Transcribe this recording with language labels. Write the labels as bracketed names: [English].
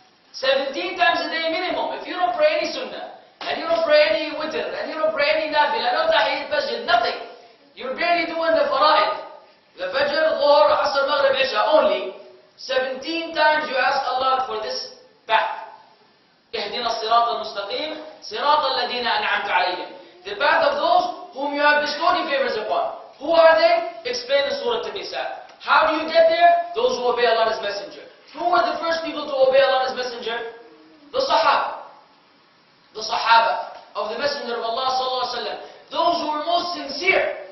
[English] 17 times a day minimum. If you don't pray any sunnah, and you don't pray any witr, and you don't pray any nafila, no tahiyyat masjid, nothing. You're barely doing the fara'id. The fajr, dhuhr, asr, maghrib, isha only. 17 times you ask Allah for this path. [Arabic] اهدنا الصراط المستقيم صراط الذين أنعمت عليهم. [English] The path of those whom you have bestowed your favors upon. Who are they? Explain in Surah An-Nisa. How do you get there? Those who obey Allah and His Messenger. Who were the first people to obey Allah and His Messenger? The Sahaba. The Sahaba of the Messenger of Allah sallallahu alaihi wasallam. Those who were most sincere.